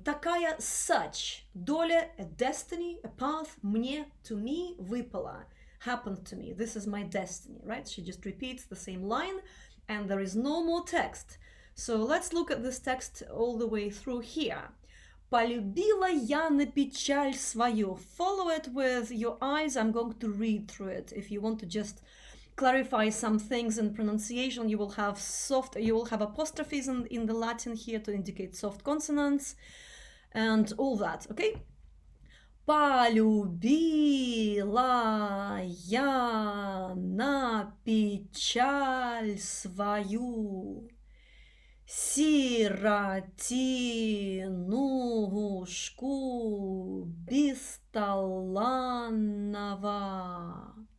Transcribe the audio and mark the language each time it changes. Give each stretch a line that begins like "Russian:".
Russian: Такая
English: such.
Russian: Доля,
English: a destiny, a path.
Russian: Мне,
English: to me,
Russian: выпала.
English: Happened to me. This is my destiny, right? She just repeats the same line and there is no more text. So let's look at this text all the way through here.
Russian: Polubila я на печаль свою.
English: Follow it with your eyes. I'm going to read through it. If you want to just clarify some things in pronunciation, you will have apostrophes in the Latin here to indicate soft consonants and all that, okay?
Russian: Polubila я на печаль свою сиротинушку бесталанного.